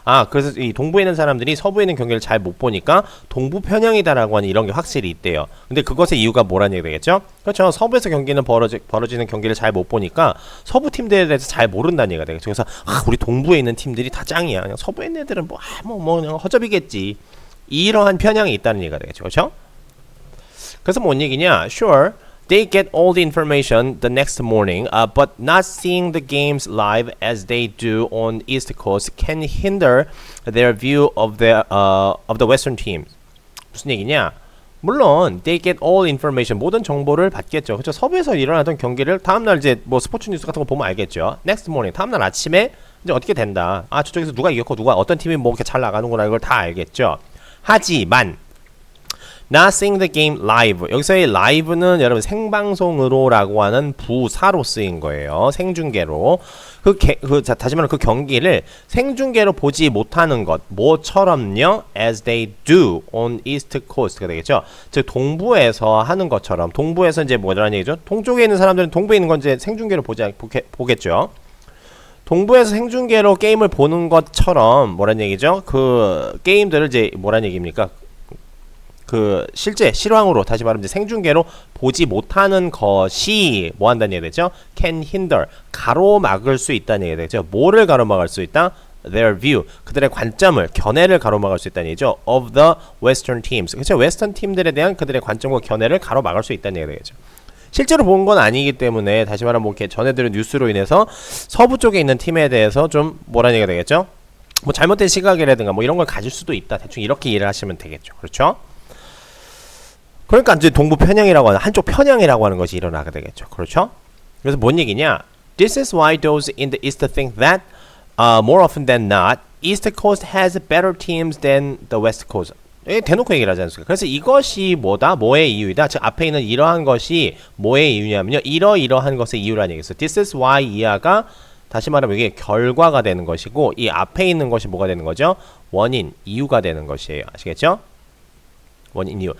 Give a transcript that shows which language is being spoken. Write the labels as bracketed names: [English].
[Korean] 그래서 이 동부에 있는 사람들이 서부에 있는 경기를 잘 못 보니까 동부 편향이다라고 하는 이런 게 확실히 있대요. 근데 그것의 이유가 뭐라는 얘기 되겠죠? 그렇죠. 서부에서 경기는 벌어지는 경기를 잘 못 보니까 서부 팀들에 대해서 잘 모른다는 얘기가 되겠죠. 그래서 우리 동부에 있는 팀들이 다 짱이야. 그냥 서부에 있는 애들은 뭐 그냥 허접이겠지. 이러한 편향이 있다는 얘기가 되겠죠. 그렇죠? 그래서 뭔 얘기냐? [English] Sure, they get all the information the next morning, but not seeing the games live as they do on East Coast can hinder their view of the Western teams. [Korean] 무슨 얘기냐? 물론 [English] they get all information [Korean] 모든 정보를 받겠죠. 그렇죠? 서부에서 일어나던 경기를 다음날 이제 뭐 스포츠 뉴스 같은 거 보면 알겠죠. [English] Next morning [Korean] 다음날 아침에 이제 어떻게 된다. 저쪽에서 누가 이겼고 누가 어떤 팀이 뭐 이렇게 잘 나가는구나 이걸 다 알겠죠. 하지만 [English] Not seeing the game live. [Korean] 여기서의 live는 여러분 생방송으로라고 하는 부사로 쓰인 거예요. 생중계로. 다시 말하면 그 경기를 생중계로 보지 못하는 것. 뭐처럼요? [English] As they do on East Coast가 되겠죠. [Korean] 즉 동부에서 하는 것처럼. 동부에서 이제 뭐라는 얘기죠? 동쪽에 있는 사람들은 동부에 있는 건 이제 생중계로 보겠죠. 동부에서 생중계로 게임을 보는 것처럼 뭐라는 얘기죠? 그 게임들을 이제 뭐라는 얘기입니까? 실제 실황으로 다시 말하면 생중계로 보지 못하는 것이 뭐 한다는 얘기 되죠? [English] Can hinder [Korean] 가로막을 수 있다는 얘기 되죠. 뭐를 가로막을 수 있다? [English] Their view [Korean] 그들의 관점을 견해를 가로막을 수 있다는 얘기죠. [English] Of the Western teams [Korean] 그렇죠? 웨스턴 팀들에 대한 그들의 관점과 견해를 가로막을 수 있다는 얘기 되죠. 실제로 본 건 아니기 때문에 다시 말하면 뭐 이렇게 전해들은 뉴스로 인해서 서부 쪽에 있는 팀에 대해서 좀 뭐라는 얘기가 되겠죠? 뭐 잘못된 시각이라든가 뭐 이런 걸 가질 수도 있다. 대충 이렇게 이해를 하시면 되겠죠. 그렇죠? 그러니까 이제 동부 편향이라고 하는 한쪽 편향이라고 하는 것이 일어나게 되겠죠. 그렇죠? 그래서 뭔 얘기냐? [English] This is why those in the East think that more often than not, East Coast has better teams than the West Coast. [Korean] 대놓고 얘기를 하지 않습니까? 그래서 이것이 뭐다? 뭐의 이유이다? 즉 앞에 있는 이러한 것이 뭐의 이유냐면요. 이러한 것의 이유라는 얘기겠어요. [English] This is why [Korean] 이하가 다시 말하면 이게 결과가 되는 것이고 이 앞에 있는 것이 뭐가 되는 거죠? 원인, 이유가 되는 것이에요. 아시겠죠? 원인 이유.